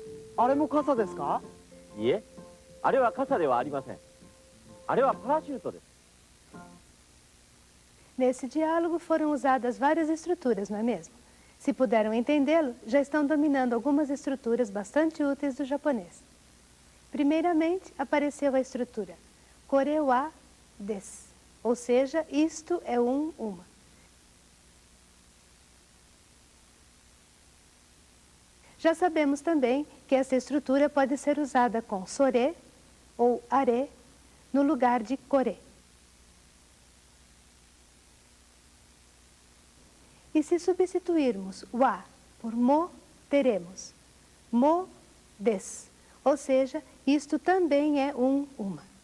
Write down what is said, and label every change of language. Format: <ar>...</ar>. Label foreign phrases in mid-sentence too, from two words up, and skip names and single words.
<ja>あれも傘ですか？いえ、あれは傘ではありません。あれはパラシュートです。</ja> <pt>Nesse diálogo foram usadas várias estruturas, não é mesmo? Se puderam entendê-lo, já estão dominando algumas estruturas bastante úteis do japonês. Primeiramente, apareceu a estrutura</pt> <ja>これは です,</ja> <pt>ou seja, isto é uma. Já sabemos também que essa estrutura pode ser usada com sore ou are no lugar de kore. E se substituirmos wa por mo, teremos</pt> <ja>も です,</ja> <pt>ou seja, isto também é uma.</pt>